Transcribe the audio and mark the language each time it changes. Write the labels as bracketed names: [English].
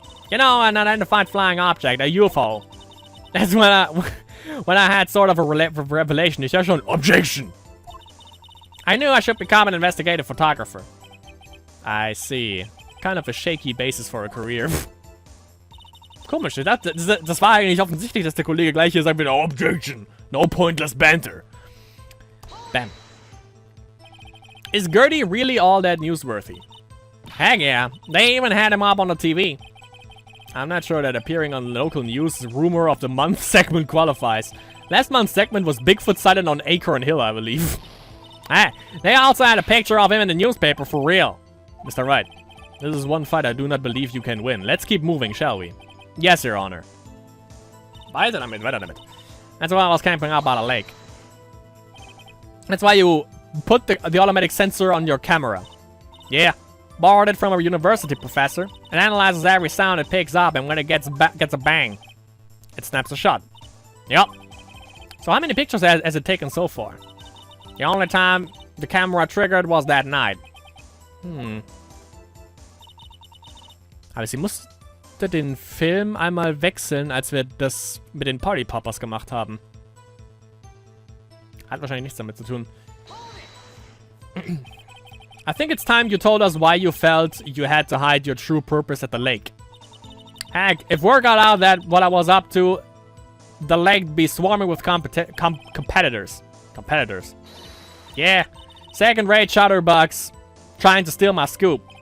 [English] You know, an unidentified flying object, a UFO. That's when I had sort of a revelation. It's just an objection. I knew I should become an investigative photographer. I see. Kind of a shaky basis for a career. [German] Komisch, das war eigentlich offensichtlich, dass der Kollege gleich hier sagt wieder Objection. [English] No pointless banter. Bam. Is Gertie really all that newsworthy? Heck yeah. They even had him up on the TV. I'm not sure that appearing on local news rumor of the month segment qualifies. Last month's segment was Bigfoot sighted on Acorn Hill, I believe. Ah, they also had a picture of him in the newspaper for real. Mr. Wright, this is one fight I do not believe you can win. Let's keep moving, shall we? Yes, Your Honor. [German] Weiter damit. [English] That's why I was camping out by the lake. That's why you put the automatic sensor on your camera. Yeah. Borrowed it from a university professor. It analyzes every sound it picks up, and when it gets a bang, it snaps a shot. Yup. So how many pictures has it taken so far? The only time the camera triggered was that night. [German] Aber sie musste den Film einmal wechseln, als wir das mit den Party Poppers gemacht haben. Hat wahrscheinlich nichts damit zu tun. [English] I think it's time you told us why you felt you had to hide your true purpose at the lake. Heck, if word got out that what I was up to, the lake'd be swarming with competitors. Competitors. Yeah, second-rate shutterbugs trying to steal my scoop.